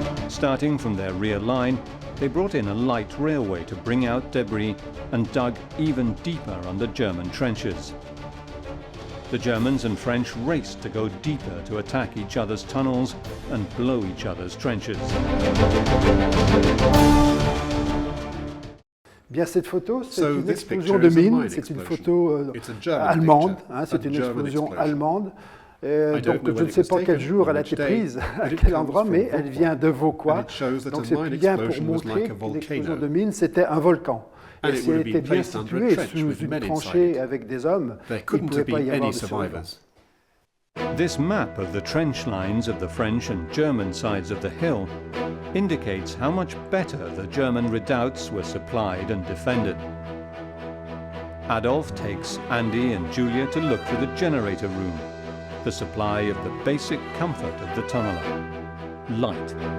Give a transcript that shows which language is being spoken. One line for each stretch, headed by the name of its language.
English: Starting from their rear line, they brought in a light railway to bring out debris and dug even deeper under German trenches. The Germans and French raced to go deeper to attack each other's tunnels and blow each other's trenches.
French: Bien, cette photo, c'est une explosion de mine, c'est une photo allemande, c'est une explosion allemande. Donc je ne sais pas quel jour elle a été prise, à quel endroit, mais elle vient de Vauquois. Donc c'est bien pour montrer qu'une explosion de mine, c'était un volcan. Et si elle était bien située sous une tranchée avec des hommes, il ne pouvait pas y avoir de survivants.
English: This map of the trench lines of the French and German sides of the hill indicates how much better the German redoubts were supplied and defended. Adolf takes Andy and Julia to look for the generator room, the supply of the basic comfort of the tunneler, light.